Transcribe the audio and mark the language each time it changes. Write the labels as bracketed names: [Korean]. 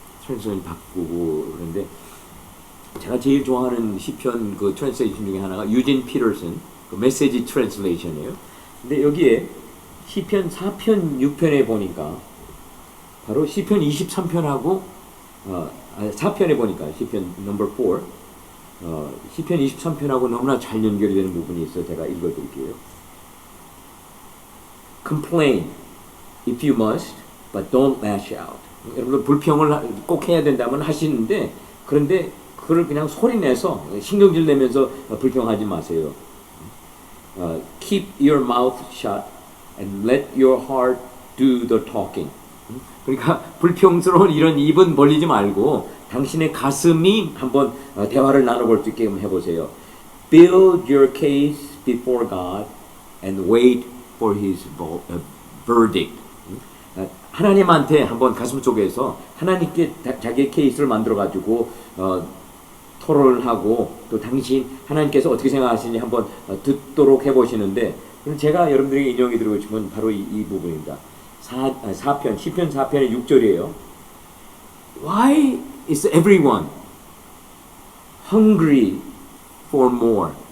[Korean] 트랜슬레이션 바꾸고 그런데 제가 제일 좋아하는 시편 그 트랜슬레이션 중에 하나가 유진 피터슨 그 메시지 트랜슬레이션이에요. 근데 여기에 시편 4편 6편에 보니까 바로 시편 23편하고 4편에 보니까 시편 넘버 4 시편 23편하고 너무나 잘 연결이 되는 부분이 있어요. 제가 읽어드릴게요. [English] Complain if you must, but don't lash out. [Korean] 여러분들 불평을 꼭 해야 된다면 하시는데 그런데 그걸 그냥 소리내서 신경질 내면서 불평하지 마세요. [English] Keep your mouth shut and let your heart do the talking. [Korean] 그러니까 불평스러운 이런 입은 벌리지 말고 당신의 가슴이 한번 대화를 나눠볼 수 있게 해보세요. [English] Build your case before God and wait for His verdict. [Korean] 하나님한테 한번 가슴 속에서 하나님께 자기의 케이스를 만들어 가지고 토론을 하고 또 당신 하나님께서 어떻게 생각하시는지 한번 듣도록 해보시는데 제가 여러분들에게 인용해 드리고 싶은 바로 이 부분입니다. 4편, 시편 4편의 6절이에요. [English] Why is everyone hungry for more?